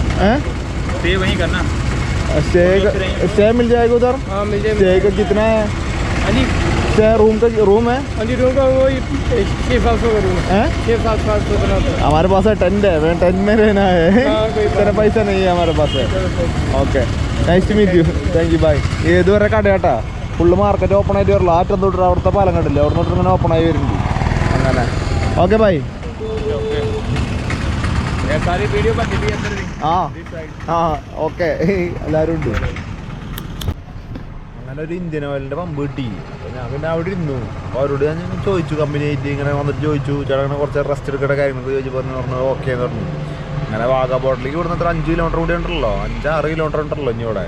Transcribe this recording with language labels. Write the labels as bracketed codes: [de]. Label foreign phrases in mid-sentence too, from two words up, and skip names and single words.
[hi] स्टे वहीं करना. स्टे मिल जाएगा उधर? हाँ मिल जाएगा. स्टे का कितना है? स्टे रूम है? रूम का वही 600 का रूम है. 600 बनाता है. हमारे पास है टेंट है, टेंट में रहना है. इतना पैसा नहीं है हमारे पास है. [en] okay nice to meet you. thank you bye. [ml] ഇതുവരെ കടയാട്ടാ [en] full market open [ml] ആയിട്ട് വരില്ല. ആറ്റം തൊട്ട് അവിടുത്തെ പാലം കണ്ടില്ല, അവിടെ തൊട്ട് ഇങ്ങനെ ഓപ്പൺ ആയി വരുന്നുണ്ട്. അങ്ങനെ ഓക്കെ ബൈ. [hi] सारी वीडियो बन गई अंदर भी. [ml] हाँ ഓക്കെ എല്ലാവരും ഉണ്ട്. അങ്ങനെ ഒരു ഇന്ത്യൻ ഓയിലിൻ്റെ പമ്പ് കിട്ടി. അപ്പോൾ ഞാൻ പിന്നെ അവിടെ ഇരുന്നു. അപ്പോൾ അവരോട് ഞാൻ ചോദിച്ചു, കമ്പനി ആയിട്ട് ഇങ്ങനെ വന്നിട്ട് ചോദിച്ചു, ചേട്ടാ കുറച്ച് റെസ്റ്റ് എടുക്കേണ്ട കാര്യങ്ങൾ ചോദിച്ചു പറഞ്ഞു ഓക്കെ എന്ന് പറഞ്ഞു. അങ്ങനെ വാഗ ബോർഡറിലേക്ക് ഇവിടുന്ന് എത്ര 5 കിലോമീറ്റർ കൂടി ഉണ്ടല്ലോ, 5-6 കിലോമീറ്റർ ഉണ്ടല്ലോ ഇനി ഇവിടെ.